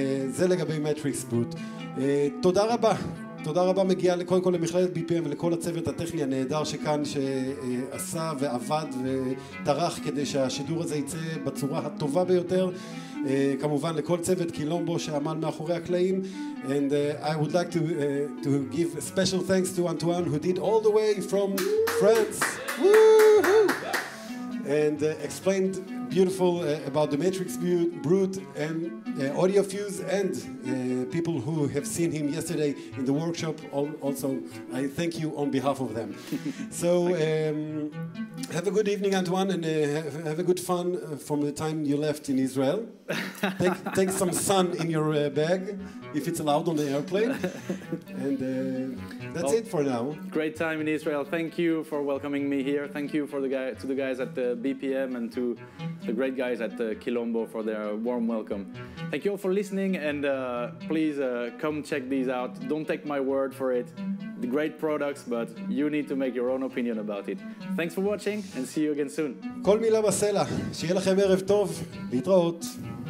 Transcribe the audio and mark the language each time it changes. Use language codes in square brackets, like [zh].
[he] זה לגבי מטריקסברוט. תודה רבה. תודה רבה מגיעה קודם כל למכללת BPM ולכל הצוות הטכני הנהדר שכאן, שעשה ועבד וטרח כדי שהשידור הזה יצא בצורה הטובה ביותר. כמובן לכל צוות קילומבו שעמל מאחורי הקלעים. [en] And I would like to give a special thanks to Antoine, who did all the way from France. Woo-hoo! And explained beautiful about the Matrixbrute and AudioFuse, and people who have seen him yesterday in the workshop. Also, I thank you on behalf of them. So have a good evening, Antoine, and have a good fun from the time you left in Israel. Take some sun in your bag, if it's allowed on the airplane. And that's it for now. Great time in Israel. Thank you for welcoming me here. Thank you for to the guys at the BPM and to the great guys at Quilombo for their warm welcome. Thank you all for listening, and please come check these out. Don't take my word for it. The great products, but you need to make your own opinion about it. Thanks for watching, and see you again soon. [he] כל מילה בסלע. שיהיה לכם ערב טוב. להתראות.